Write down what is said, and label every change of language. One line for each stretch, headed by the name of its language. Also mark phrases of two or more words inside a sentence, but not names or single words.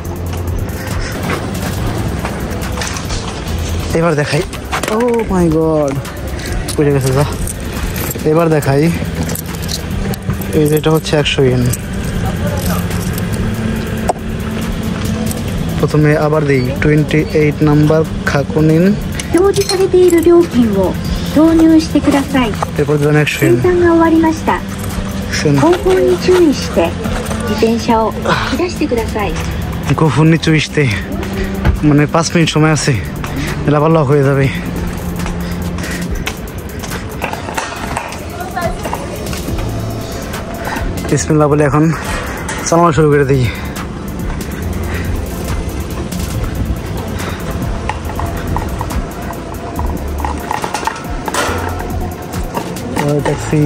Bangla: এবার দেখাই,
English: oh my god,
Bangla: বুঝে গেছে যা। এবার দেখাই, এই যেটা হচ্ছে 100 ইয়েন। প্রথমে আবার দিই 28 নাম্বার খাকুনিন।
Japanese: 表示されている料金を投入してください。
Bangla: এরপর দিলাম 100
Japanese: 生
Bangla: ইয়েন।
Japanese: 産が終わりました。後方に注意して自転車を引き出してください。後方に 注意して,
Bangla: মানে 5 মিনিট সময় আছে, এটা আবার লক হয়ে যাবে। বিসমিল্লাহ বলে এখন চালানো শুরু করে দিই। ট্যাক্সি।